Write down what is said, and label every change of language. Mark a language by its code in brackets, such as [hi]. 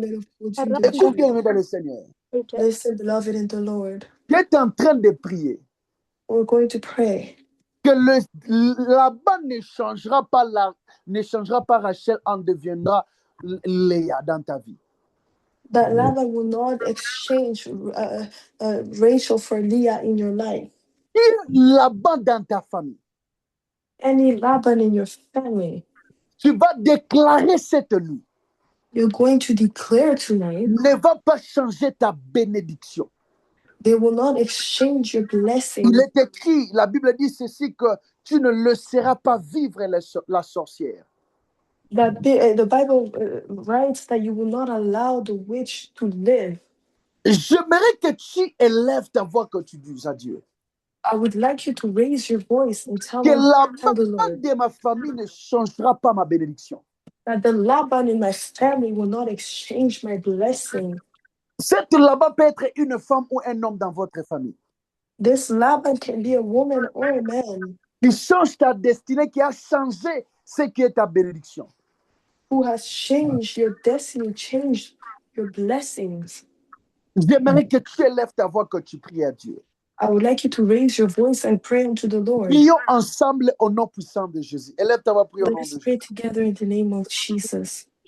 [fr] l'ennemi, mais le produit de Écoute Dieu. bien, aimé dans le Seigneur. [en] Listen, beloved in the Lord. [fr] Tu es en train de prier [en] We're going to pray [fr] que Laban ne changera pas Rachel en deviendra Léa dans ta vie. [en] that Laban will not exchange Rachel for Leah in your life. [fr] Laban dans ta famille. [en] Any Laban in your family. [fr] Tu vas déclarer cette nuit. [en] You're going to declare tonight. [fr] Ne va pas changer ta bénédiction. [en] They will not exchange your blessing. [fr] Il est écrit, la Bible dit ceci, que tu ne laisseras pas vivre la sorcière. [en] That the Bible writes that you will not allow the witch to live. [fr] J'aimerais que tu élèves ta voix que tu dis à Dieu. [en] I would like you to raise your voice and tell [fr] Que [en] the [fr] Laban [en] Lord [fr] de ma famille ne changera pas ma bénédiction. [en] that the Laban in my family will not exchange my blessing. [fr] Cette Laban peut être une femme ou un homme dans votre famille. [en] This Laban can be a woman or a man. [fr] Qui change ta destinée, qui a changé ce qui est ta bénédiction. [en] Who has changed your destiny, changed your blessings. [fr] J'aimerais que tu élèves ta voix que tu pries à Dieu. [en] I would like you to raise your voice and pray unto the Lord. [fr] Prions ensemble au nom puissant de Jésus. Élève ta voix, prie au nom de [en] Let's [fr] Jésus. [en] pray together in the name of Jesus.